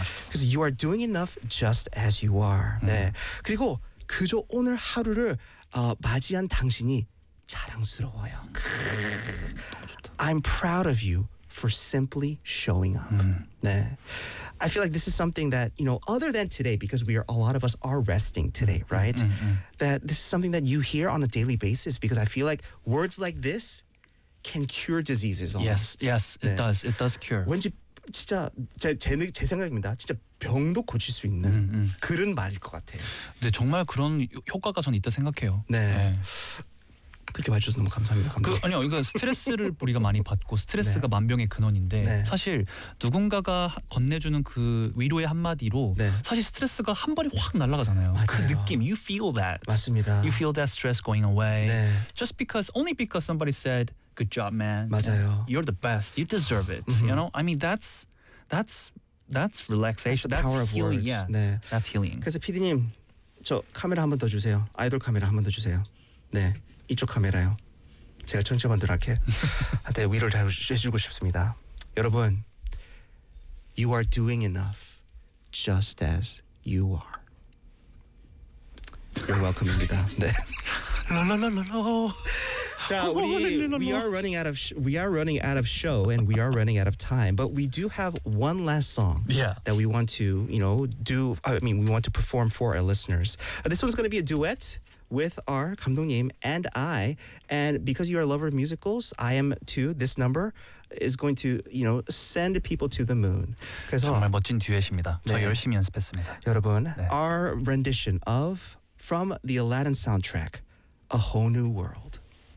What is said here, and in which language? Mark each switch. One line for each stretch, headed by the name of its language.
Korean: 그래서
English: you are doing enough just as you are.
Korean: 네. 그리고 그저 오늘 하루를 맞이한 당신이 자랑스러워요.
English: I'm proud of you for simply showing up.
Korean: 네.
English: I feel like this is something that, you know, other than today, because we are, a lot of us are resting today, right? Mm-hmm. That this is something that you hear on a daily basis, because I feel like words like this can cure diseases almost. Yes, yes, it
Korean: 네.
English: does. It does cure.
Korean: 왠지 진짜 제 생각입니다. 진짜 병도 고칠 수 있는 그런 말일 것 같아요. 네, 정말 그런 효과가 전 있다 생각해요. 네. 네. 그렇게 봐주셔서 너무 감사합니다. 감사합니다. 아니요, 이거 스트레스를 우리가 많이 받고 스트레스가 네. 만병의 근원인데 네. 사실 누군가가 건네주는 그 위로의 한마디로 네. 사실 스트레스가 한 번에 확 날아가잖아요. 맞아요. 그 느낌,
English: you feel that.
Korean: 맞습니다.
English: You feel that stress going away.
Korean: 네.
English: Just because, only because somebody said, good job, man.
Korean: 맞아요.
English: You're the best. You deserve it. you know, I mean, that's relaxation. That's the power that's of healing. Words. Yeah,
Korean: 네.
English: That's healing.
Korean: 그래서 PD님, 저 카메라 한 번 더 주세요. 아이돌 카메라 한 번 더 주세요. 네. 이쪽 카메라요. 제가 청취자분들한테 위로를 해주고 싶습니다. 여러분,
English: You are doing enough just as you are. You're welcome입니다.
Korean: 네. 라라라라라. 자, 우리
English: we are running out of show and we are running out of time, but we do have one last song yeah. that we want to, you know, do, I mean, we want to perform for our listeners. This one's going to be a duet. With our 감독님 and I, and because you are a lover of musicals, I am too. This number is going to, you know, send people to the moon.
Korean: 그래서 정말 멋진 듀엣입니다. 네. 저 열심히 연습했습니다. 여러분, 네.
English: our rendition of from the Aladdin soundtrack, A Whole New World.